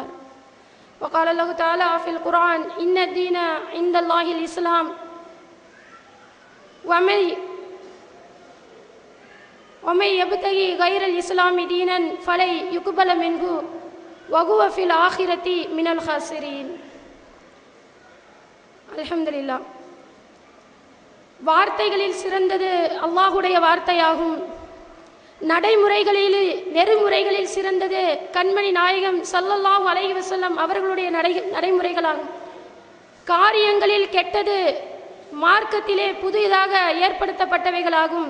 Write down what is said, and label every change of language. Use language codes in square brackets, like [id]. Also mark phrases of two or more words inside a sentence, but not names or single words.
[ar] وقال الله تعالى في القرآن إن الدين عند الله الإسلام ومن يبتغي غير الإسلام دينا فلن يقبل منه وهو في الآخرة من الخاسرين. الحمد لله. [ta] வார்த்தைகளில் சிறந்தது அல்லாஹுடைய வார்த்தையாகும். நெறிமுறைகளில் சிறந்தது கண்மணி நாயகம் [ar] صلى الله عليه وسلم [ta] அவர்களுடைய நடைமுறைகளாகும். காரியங்களில் கெட்டது மார்க்கத்திலே புதிதாக ஏற்படுத்தப்பட்டவைகளாகும்.